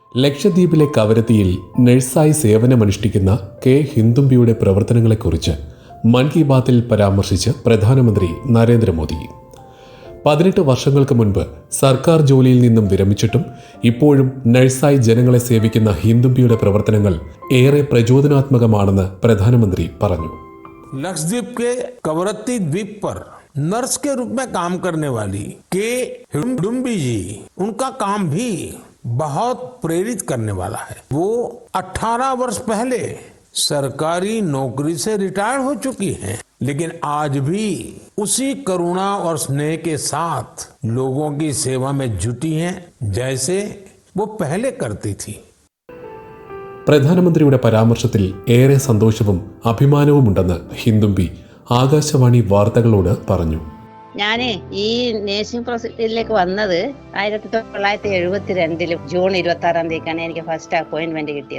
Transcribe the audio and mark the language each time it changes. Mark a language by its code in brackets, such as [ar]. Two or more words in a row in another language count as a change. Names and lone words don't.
[ml] ലക്ഷദ്വീപിലെ കവരത്തിയിൽ നഴ്സായി സേവനമനുഷ്ഠിക്കുന്ന കെ ഹിന്ദുംബിയുടെ പ്രവർത്തനങ്ങളെക്കുറിച്ച് മൻ കി ബാത്തിൽ പരാമർശിച്ച് പ്രധാനമന്ത്രി നരേന്ദ്രമോദി. 18 വർഷങ്ങൾക്ക് മുൻപ് സർക്കാർ ജോലിയിൽ നിന്നും വിരമിച്ചിട്ടും ഇപ്പോഴും നഴ്സായി ജനങ്ങളെ സേവിക്കുന്ന ഹിന്ദുംബിയുടെ പ്രവർത്തനങ്ങൾ ഏറെ പ്രചോദനാത്മകമാണെന്ന് പ്രധാനമന്ത്രി പറഞ്ഞു. [hi] लक्षद्वीप के कवरत्ती द्वीप पर नर्स के रूप में काम करने वाली के हिडुम्बी जी, उनका काम भी बहुत प्रेरित करने वाला है. वो 18 वर्ष पहले सरकारी नौकरी से रिटायर हो चुकी हैं, लेकिन आज भी उसी करुणा और स्नेह के साथ लोगों की सेवा में जुटी हैं जैसे वो पहले करती थी. [ml] പ്രധാനമന്ത്രിയുടെ പരാമർശത്തിൽ ഏറെ സന്തോഷവും അഭിമാനവുമുണ്ടെന്ന് ഹിന്ദുംബി ആകാശവാണി വാർത്തകളോട് പറഞ്ഞു. ഞാൻ ഈ [en] nursing procedureിലേക്ക് [ml] വന്നത് 1972 ജൂൺ 26 എനിക്ക് [en] first appointment [ml] കിട്ടിയത്.